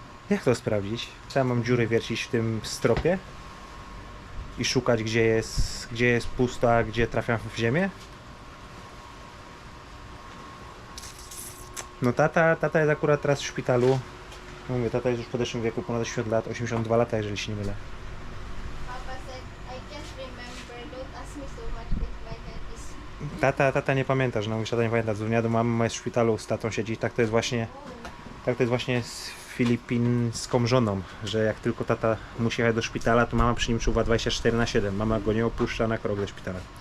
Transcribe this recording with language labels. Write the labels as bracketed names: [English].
[Polish] Jak to sprawdzić? Czy ja mam dziury wiercić w tym stropie i szukać, gdzie jest pusto, a gdzie trafiam w ziemię? No tata jest akurat teraz w szpitalu. Mówię, tata jest już w podeszłym wieku, ponad 80 lat, 82 lata, jeżeli się nie mylę. [English] Papa said, I can't remember. Don't ask me so much if my head is... [Polish] Tata nie pamięta, że tata nie pamięta. Dzwoniła do mamy, ma jest w szpitalu, z tatą siedzi. Tak to jest właśnie w filipińską żoną, że jak tylko tata musi jechać do szpitala, to mama przy nim czuwa 24/7. Mama go nie opuszcza na krok do szpitala.